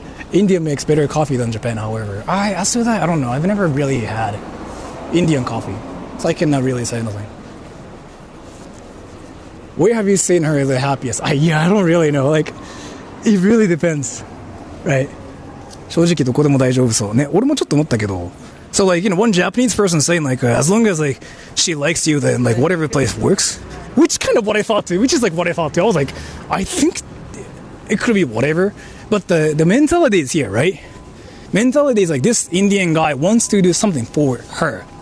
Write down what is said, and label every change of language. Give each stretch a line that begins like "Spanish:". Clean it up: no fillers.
English: India makes better coffee than Japan. However, as to that, I don't know. I've never really had Indian coffee, so I cannot really say anything. Where have you seen her the happiest? I don't really know. Like, it really depends, right?
Japanese: 正直どこでも大丈夫そうね。俺もちょっと思ったけど。
English: So like, you know, one Japanese person saying like, as long as like she likes you, then like whatever place works. Which kind of what I thought too. Which is like what I thought too. I was like, I think it could be whatever. But the mentality is here, right? Mentality is like this Indian guy wants to do something for her.